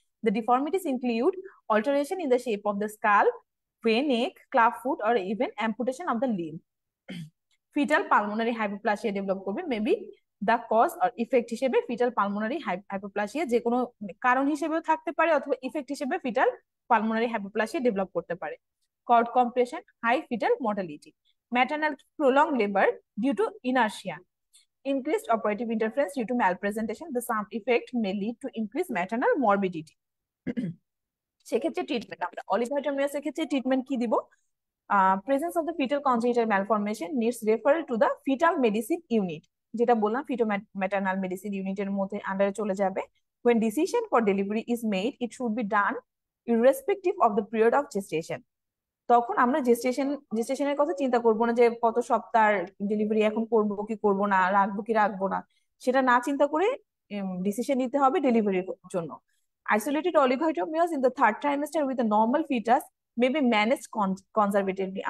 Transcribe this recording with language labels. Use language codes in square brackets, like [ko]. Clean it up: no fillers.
[en] The deformities include alteration in the shape of the skull, neck, club foot or even amputation of the limb. [bn] Fetal pulmonary hypoplasia develop করবে, maybe the cause আর effect হিসেবে fetal pulmonary hypoplasia যে কোনো কারণ হিসেবেও থাকতে পারে, অথবা effect হিসেবে ফিটাল পালমোনারি হাইপোপ্লাসিয়া ডেভেলপ করতে পারে। [en] Cord compression, high fetal mortality. Maternal prolong labour due to inertia, increased operative interference due to malpresentation. The sum effect may lead to increased maternal morbidity. [bn] সেক্ষেত্রে treatment আমরা অলিগোহিটামিয়াসের ক্ষেত্রে treatment কি দিব? [en] presence of the fetal congenital malformation needs referral to the fetal medicine unit, [bn] যেটা বললাম ফিটো maternal medicine ইউনিটের মধ্যে আন্ডারে চলে যাবে। [en] when decision for delivery is made it should be done irrespective of the period of gestation। [bn] তখন আমরা জেস্টেশনের কথা চিন্তা করব না যে কত সপ্তাহ ডেলিভারি এখন করব কি করব না, রাখবো কি রাখবো না, সেটা না চিন্তা করে ডিসিশন নিতে হবে ডেলিভারির জন্য। [en] Isolated oligohydramnios in the third trimester with a normal fetus may be manage conservatively.